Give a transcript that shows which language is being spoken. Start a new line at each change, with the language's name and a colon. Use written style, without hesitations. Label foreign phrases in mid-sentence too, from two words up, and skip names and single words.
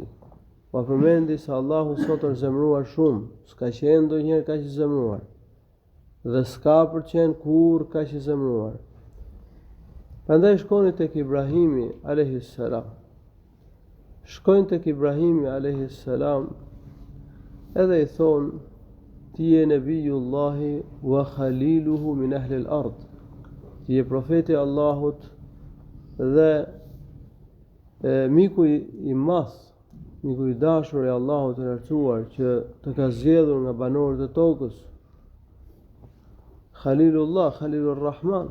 Albanian: Ma përmendi se Allahu sot është zemëruar shumë, s'ka qenë ndonjëherë kaq i zemëruar dhe s'ka përqenë kur kaq i zemëruar. Prandaj shkoni tek Ibrahimi
Arabic: عليه السلام.
Albanian: Shkojnë tek Ibrahimi
Arabic: عليه السلام.
Albanian: Edhe i thonë, ti je
Arabic: نبي الله وخليله من أهل الأرض.
Albanian: Ti je profeti Allahut dhe miku i madh, miku i dashur i Allahut të lartësuar që të ka zgjedhur nga banorët e tokës.
Arabic: خليل الله، خليل الرحمن.